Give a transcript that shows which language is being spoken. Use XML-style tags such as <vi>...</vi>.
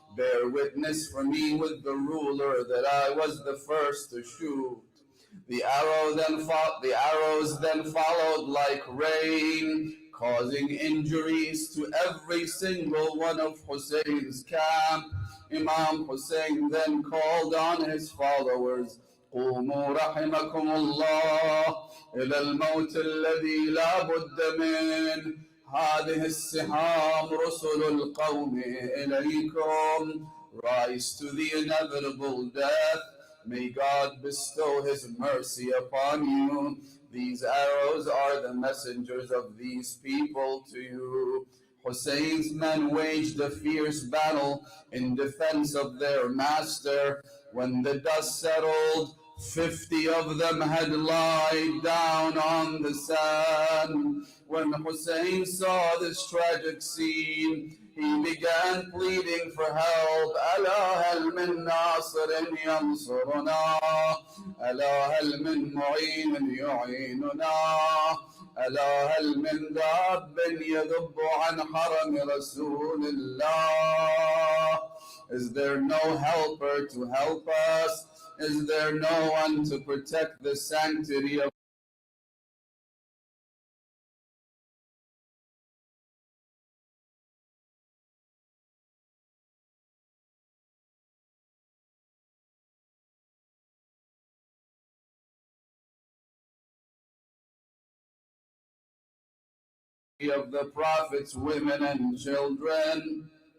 <en>Bear witness for me with the ruler that I was the first to shoot. The arrows then followed like rain, causing injuries to every single one of Hussein's camp. Imam Hussein then called on his followers,</en> <ar>قوموا رحمكم الله إلى الموت الذي لا بد منه. هذه السهام رسل القوم إليكم.</ar> <en>Rise to the inevitable death. May God bestow His mercy upon you. These arrows are the messengers of these people to you. Hussein's men waged a fierce battle in defense of their master. When the dust settled, 50 of them had lied down on the sand. When Hussein saw this tragic scene, he began pleading for help.</en> <ar>ألا هل من ناصر ينصرنا ألا هل من معين يعيننا ألا هل من داب يذب عن حرم رسول الله.</ar> <en>Is there no helper to help us? Is there no one to protect the sanctity of the Prophet's women and children?</en>